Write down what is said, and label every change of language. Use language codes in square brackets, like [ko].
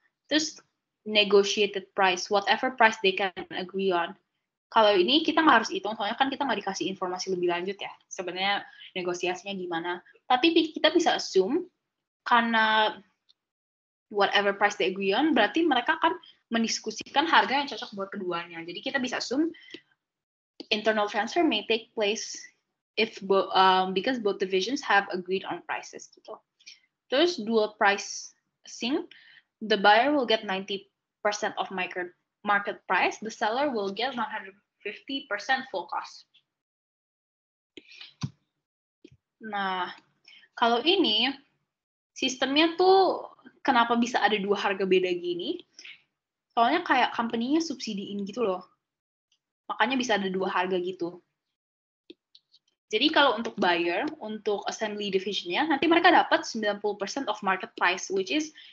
[id] Terus [en] negotiated price, whatever price they can agree on. [id] Kalau ini kita nggak harus hitung, soalnya kan kita nggak dikasih informasi lebih lanjut ya, sebenarnya negosiasinya gimana. Tapi kita bisa assume, karena [en] whatever price they agree on, [id] berarti mereka akan mendiskusikan harga yang cocok buat keduanya. Jadi kita bisa [en] assume internal transfer may take place if because both divisions have agreed on prices [id] gitu. Terus [en] dual pricing, the buyer will get 90% of market price, the seller will get 150% full cost. [id] Nah, kalau ini sistemnya tuh kenapa bisa ada dua harga beda gini? Soalnya kayak company-nya subsidiin gitu loh. Makanya bisa ada dua harga gitu. Jadi kalau untuk buyer, untuk assembly division-nya, nanti mereka dapat [en] 90% of market price, which is